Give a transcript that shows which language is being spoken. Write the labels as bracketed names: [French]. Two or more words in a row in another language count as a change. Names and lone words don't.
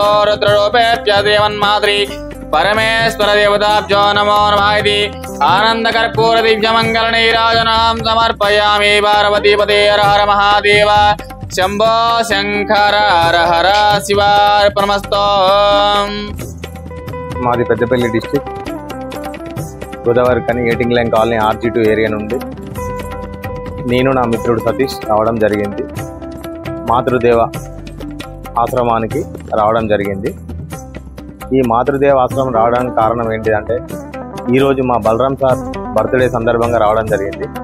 [Sanskrit] रुद्ररूपेभ्यः देवन्मातृ परमेश्वर देवताभ्यो नमो नमः इति आनन्दकर्पूर दिव्यमङ्गलनीराजनं समर्पयामि। पार्वतीपते हर हर महादेव शंभो शंकर हर हर शिवार्पणमस्तु। [Telugu] మాది పెద్దపల్లి డిస్ట్రిక్ట్ గోదావరి కని ఏటింగ్ లైన్ కాలనీ RG2 ఏరియా నుండి నేను నా మిత్రుడు సతీష్ రావడం జరిగింది. మాతృదేవ ఆశ్రమానికి రావడం జరిగింది. ఈ మాతృదేవ ఆశ్రమం రావడానికి కారణం ఏంటిదంటే ఈరోజు మా బలరాం సార్ బర్త్డే సందర్భంగా రావడం జరిగింది.